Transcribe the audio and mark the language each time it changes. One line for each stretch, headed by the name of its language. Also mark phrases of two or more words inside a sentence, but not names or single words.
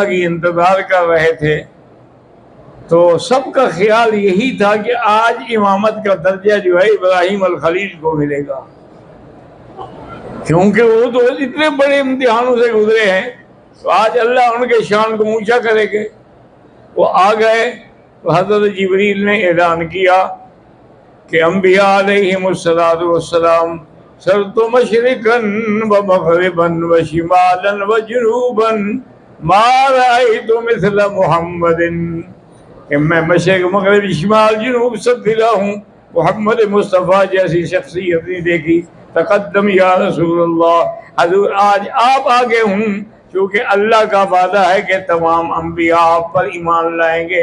Urdu: کی انتظار کر رہے تھے تو سب کا خیال یہی تھا کہ آج امامت کا درجہ جو ہے ابراہیم الخلیل کو ملے گا، کیونکہ وہ تو اتنے بڑے امتحانوں سے گزرے ہیں تو آج اللہ ان کے شان کو اونچا کرے گے. وہ آ گئے تو حضرت جبریل نے اعلان کیا کہ انبیاء علیہم السلام
Arabic: سرت مشرقاً و مغرباً و شمالاً و جنوباً ما رأیت مثل محمد،
Urdu: کہ میں مشرق مغرب شمال جنوب سب پھرا ہوں، محمد مصطفیٰ جیسی شخصیت نہیں دیکھی.
Arabic: تقدم یا رسول اللہ،
Urdu: حضور آج آپ آگے ہوں، کیونکہ اللہ کا وعدہ ہے کہ تمام انبیاء آپ پر ایمان لائیں گے.